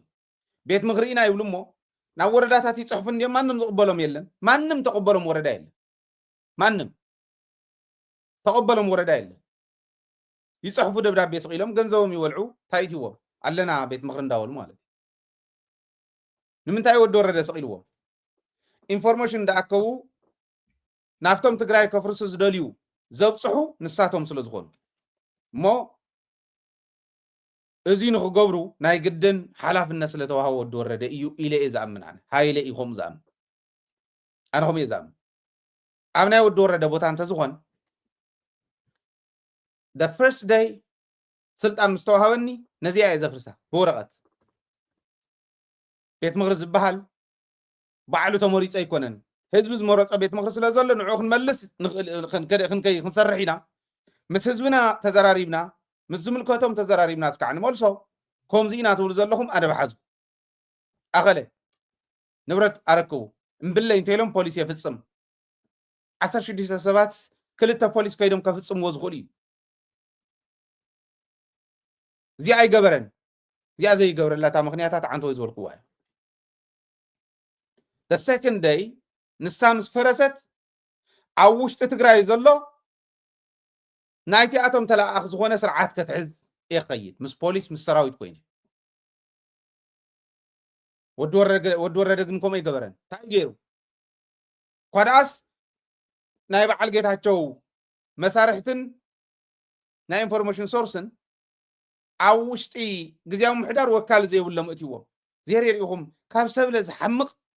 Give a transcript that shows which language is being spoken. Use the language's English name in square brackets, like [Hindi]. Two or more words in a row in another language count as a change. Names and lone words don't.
[Tigrinya] ቤት ምክሪ ኢና ይብሉ እሞ ናብ ወረዳታት ይጽሕፉ እንዲኦም ማንም ዝቕበሎም የለን ማንም ተቐበሎም ወረዳ የለን ማንም ተቐበሎም ወረዳ የለን ይጽሕፉ ደብዳቤ ስቂሎም ገንዘቦም ይወልዑ ታይትዎም ኣለና ቤት ምክሪ እንዳበሉ ማለት ንምንታይ ወዲ ወረደ ስቂልዎም ኢንፎርሜሽን እንዳኣከቡ ናፍቶም ትግራይ ከፍርሱ ዝደልዩ ዘብፅሑ ንሳቶም ስለ ዝኾኑ እሞ እዚ ንኽገብሩ ናይ ግድን ሓላፍነት ስለ ተዋህቦ ወዲ ወረደ እዩ ኢለ እየ ዝኣምን ኣነ ሃይለ እዩ ከምኡ ዝኣምን ኣነ ከምኡ እየ ዝኣምን ኣብ ናይ ወዲ ወረደ ቦታ እንተዝኾን [English] the first day [Tigrinya] ስልጣን ምስ ተዋሃበኒ ነዚኣ እየ ዘፍርሳ ብወረቐት ቤት ምክሪ ዝበሃል ባዕሉ ተመሪፆ ኣይኮነን ህዝቢ ዝመረፆ ቤት ምክሪ ስለ ዘሎ ንዑ ክንመልስ ክንሰርሕ ኢና ምስ ህዝብና ተዘራሪብና ምስ ዝምልከቶም ተዘራሪብና እስካዕ ንመልሶ ከምዚ ኢና ትብሉ ዘለኹም ኣነ ብሓዙ ኣኸለ ንብረት ኣረክቡ እምብለይ እንተኢሎም ፖሊስ የፍፅም 16 ሰባት ክልተ ፖሊስ ከይዶም ከፍፅምዎ ዝኽእሉ እዩ እዚኣ ኣይገበረን እዚኣ ዘይገብረላታ ምክንያታት ዓንተ ወይ ዝበልክዋ እዩ [English] the second day [Tigrinya] ንሳ ምስ ፈረሰት ኣብ ውሽጢ ትግራይ ዘሎ ናይቲ ኣቶም ተላኣኽ ዝኾነ ስርዓት ከትሕዝ እየ ክኸይድ ምስ ፖሊስ ምስ ሰራዊት ኮይኑ ወዲ ወረደ ግን ከምኡ ይገበረን እንታይ ገይሩ ኳድኣስ ናይ በዓል ጌታቸው መሳርሕትን ናይ ኢንፎርሜሽን ሶርስን ኣብ ውሽጢ ግዝያዊ ምሕዳር ወካል ዘይብሎም እትይዎም ዘሪርኢኹም ካብ ሰብለ ዝሓምቕ